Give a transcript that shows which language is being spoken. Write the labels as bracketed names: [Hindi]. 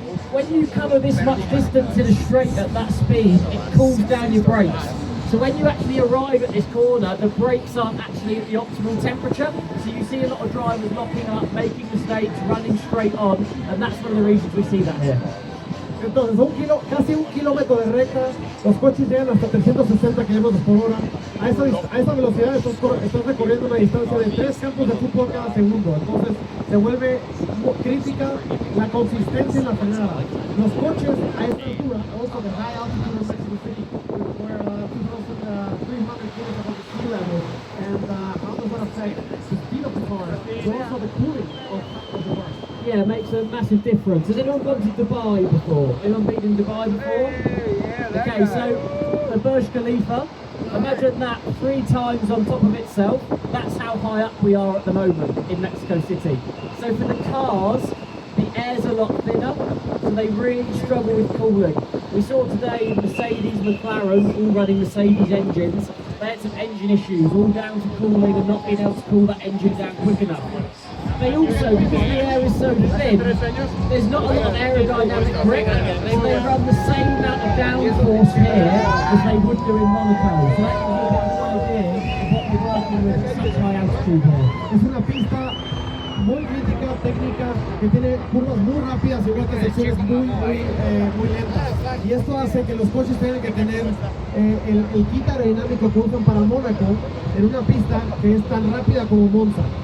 [English] When you cover this much distance in a straight at that speed, it cools down your brakes. So when you actually arrive at this corner, the brakes aren't actually at the optimal temperature. So you see a lot of drivers locking up, making mistakes, running straight on, and that's one of the reasons we see that here. [Spanish] Entonces, casi un kilómetro de recta, los coches llegan hasta 360 kilómetros por hora. A esa velocidad estás recorriendo una distancia de 3 campos de fútbol cada segundo. Entonces, se vuelve crítica la consistencia en la frenada. Los coches a esta altura, [English] also the high altitude of Mexico City, where 2,300 kilos above the sea level, and how does that affect the speed of the car, but also the cooling of the car? Yeah, it makes a massive difference. Has anyone gone to Dubai before? Anyone been in Dubai before? Yeah, okay, so the Burj Khalifa, imagine that 3 times on top of itself. That's how high up we are at the moment in Mexico City. So for the cars, the air's a lot thinner, so they really struggle with cooling. We saw today Mercedes, McLaren, all running Mercedes engines. They had some engine issues, all down to cooling and not being able to cool that engine down quick enough. They also, because the air is so thin, there's not a lot of aerodynamic grip, so they run the same amount of downforce here as they would do in Monaco. So that gives you an idea of what we're working with at such high altitude here. [Spanish] Es una pista muy crítica, técnica, que tiene curvas muy rápidas, igual que secciones muy lentas. Y esto hace que los coches tengan que tener el kit aerodinámico que usan para Mónaco en una pista que es tan rápida como Monza.